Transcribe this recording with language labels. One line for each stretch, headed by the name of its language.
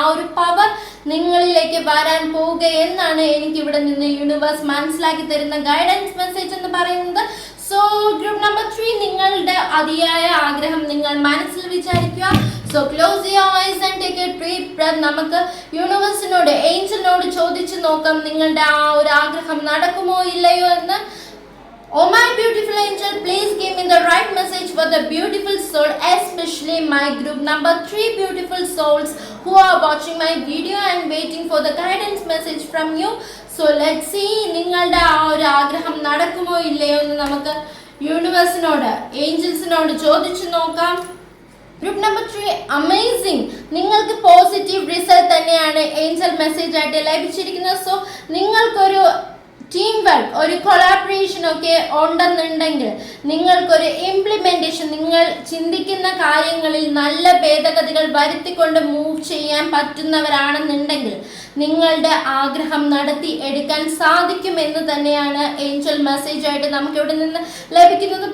Malayalam: ആ ഒരു പവർ നിങ്ങളിലേക്ക് വരാൻ പോവുക എന്നാണ് എനിക്ക് ഇവിടെ നിന്ന് യൂണിവേഴ്സ് മനസ്സിലാക്കി തരുന്ന ഗൈഡൻസ് മെസ്സേജ് എന്ന് പറയുന്നത്. സോ ഗ്രൂപ്പ് നമ്പർ 3, നിങ്ങളുടെ അതിയായ ആഗ്രഹം നിങ്ങൾ മനസ്സിൽ വിചാരിക്കുക.
English: So close your eyes and take a deep breath.
Malayalam: നമുക്ക് യൂണിവേഴ്സിനോട്, ഏഞ്ചലിനോട് ചോദിച്ചു നോക്കാം നിങ്ങളുടെ ആ ഒരു ആഗ്രഹം നടക്കുമോ ഇല്ലയോ എന്ന്.
English: Oh my beautiful angel, please give me the right message for the beautiful soul, especially my group number 3 beautiful souls who are watching my video and waiting for the guidance message from you. So let's see,
Malayalam: നിങ്ങളുടെ ആ ഒരു ആഗ്രഹം നടക്കുമോ ഇല്ലയോ എന്ന് നമുക്ക് യൂണിവേഴ്സിനോട്, ഏഞ്ചൽസിനോട് ചോദിച്ചു നോക്കാം. Group number 3, amazing. നിങ്ങൾക്ക് പോസിറ്റീവ് റിസൾട്ട് തന്നെയാണ് ഏഞ്ചൽ മെസ്സേജ് ആയിട്ട് ലഭിച്ചിരിക്കുന്നത്. സോ നിങ്ങൾക്കൊരു ടീം വർക്ക്, ഒരു കൊളാബറേഷൻ ഒക്കെ ഉണ്ടെന്നുണ്ടെങ്കിൽ, നിങ്ങൾക്കൊരു ഇംപ്ലിമെന്റേഷൻ, നിങ്ങൾ ചിന്തിക്കുന്ന കാര്യങ്ങളിൽ നല്ല ഭേദഗതികൾ വരുത്തിക്കൊണ്ട് മൂവ് ചെയ്യാൻ പറ്റുന്നവരാണെന്നുണ്ടെങ്കിൽ നിങ്ങളുടെ ആഗ്രഹം നടത്തി എടുക്കാൻ സാധിക്കുമെന്ന് തന്നെയാണ് ഏഞ്ചൽ മെസ്സേജ് ആയിട്ട് നമുക്ക് ഇവിടെ നിന്ന് ലഭിക്കുന്നത്.